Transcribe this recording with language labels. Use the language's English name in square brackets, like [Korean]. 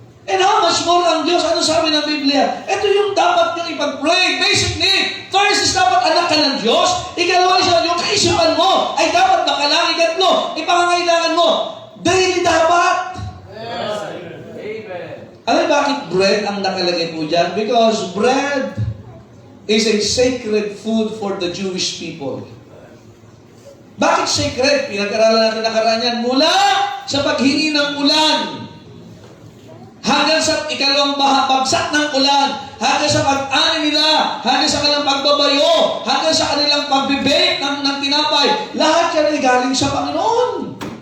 [English] And how much more [Filipino] ang Diyos? Ano sabi ng Biblia? Ito yung dapat nyo ipag-pray. [English] Basic need. [Filipino] First is dapat anak ka ng Diyos. Ikalawa is yung kaisipan mo ay dapat makalangin. Tatlo, ipangangailangan mo. Daily dapat. [English] Yes, amen. [Filipino] Alam bakit bread ang nakalagay po dyan? [English] Because bread is a sacred food for the Jewish people. [Filipino] Bakit sacred? Pinag-aralan natin nakaraan yan mula sa paghingi ng ulan hanggang sa ikalawang bagsak ng ulan, hanggang sa pag-ani nila, hanggang sa kanilang pagbabayo, hanggang sa kanilang pagbibake ng tinapay. Lahat yan ay galing sa Panginoon.